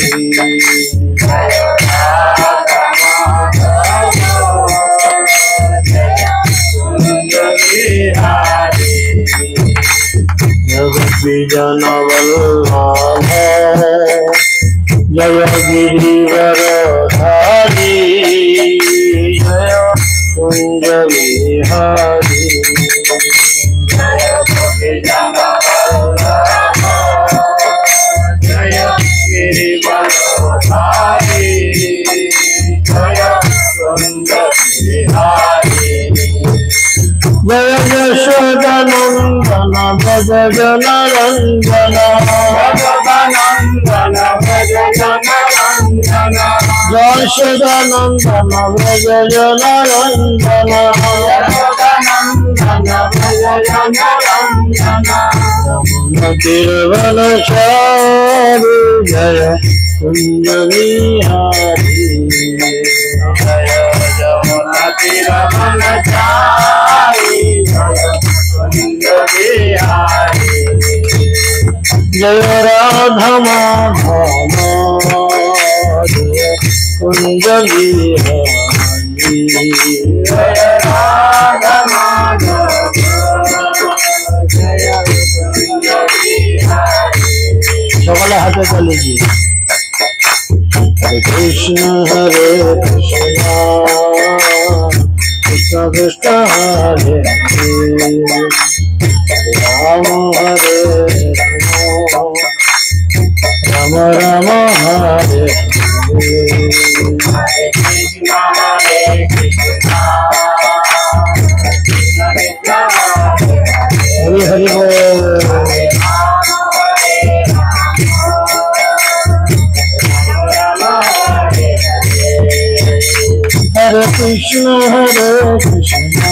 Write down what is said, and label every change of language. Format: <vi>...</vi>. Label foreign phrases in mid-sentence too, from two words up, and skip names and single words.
<hi>जगद्विजन वल्लभ जय गिरिवरधारी जय कुंज बिहारी जय गिरिवरधारी जय कुंज बिहारी जय यशोदानंदन भज जनरंजन यशोदानंदन भज जनरंजन तिरुवनचारि जय कुंज बिहारी जय यमुना तिरुवनचारि जय राधा माधव जय कुंज बिहारी जय राधा माधव जय कुंज बिहारी</hi> <bn>সকলে হাতে তালি দিয়ে हरे कृष्ण</bn> <hi>कृष्ण कृष्ण हरे हरे राम हरे राम राम हरे हरे हरि बोल हरे कृष्ण कृष्ण</hi>